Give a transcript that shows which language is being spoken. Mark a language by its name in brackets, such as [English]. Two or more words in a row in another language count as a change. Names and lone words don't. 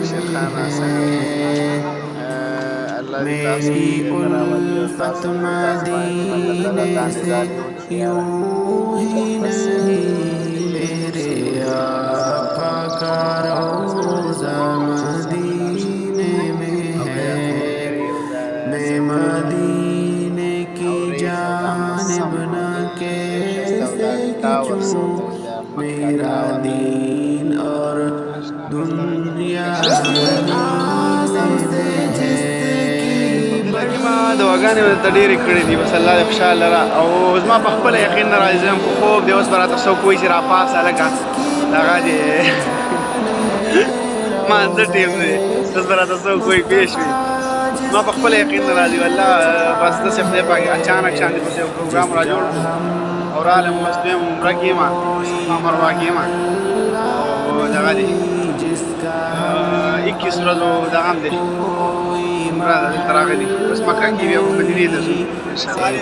[Hindi] मेरी उल्फत मदीने से यूं ही नहीं, मेरे आका का रोज़ा मदीने में है. मैं मदीने की जानिब न कैसे खींचूं, मेरा दीन और दुनिया [Pashto] دواګانې مې درته ډېرې کړې دي بس الله دې خوشحاله لره او زما په خپله یقین نه راځي ځم خو خوب دی اوس به راته څوک وایي چې راپاڅه هلکه دغه دې مانځه ټیم دی اوس به راته څوک وایي پوه شوې زما په خپله یقین نه راځي والله بس داسې خدای پاک اچانک شانتې پسې یو پروګرام را جوړ او رالم بس دویم عمره کې یم صفا مروه کې یم او دغه دی 21 ورځو دغه هم دی عمره ده دلته راغلي بس مکه کې بیا به مدینې ته ځو انشاءالله.